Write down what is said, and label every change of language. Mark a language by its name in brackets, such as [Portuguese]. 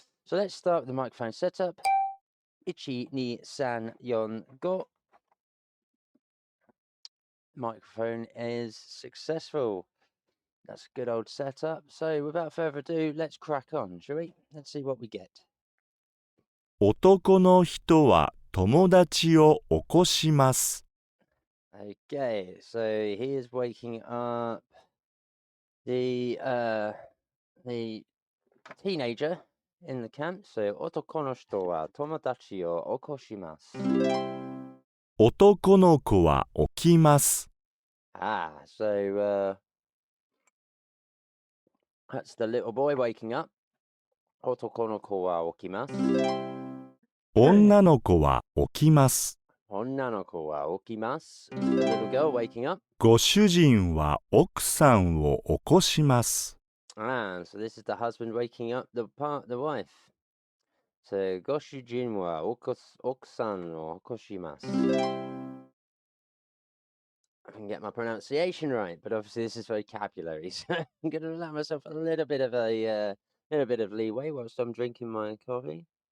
[English] So let's start with the microphone setup. [Japanese] Ichi, ni, san, yon, go. [English] Microphone is successful. That's a good old setup. So without further ado, let's crack on, shall we? Let's see what we get. [Japanese] 男の人は友達を起こします。 [English] Okay, so he is waking up the the teenager in the camp. So, [Japanese] otoko no hito wa tomodachi o okoshimasu. 男の子は起きます。 [English] So that's the little boy waking up. [Japanese] Otoko no ko wa okimasu. 女の子は起きます。 Onna no ko wa okimasu. [English] The little girl waking up. [Japanese] ご主人は奥さんを起こします。 [English] So this is the husband waking up the wife. So, [Japanese] goshujin wa okusan o okoshimasu. [English] I can get my pronunciation right, but obviously this is vocabulary, so I'm going to allow myself a little bit of leeway whilst I'm drinking my coffee.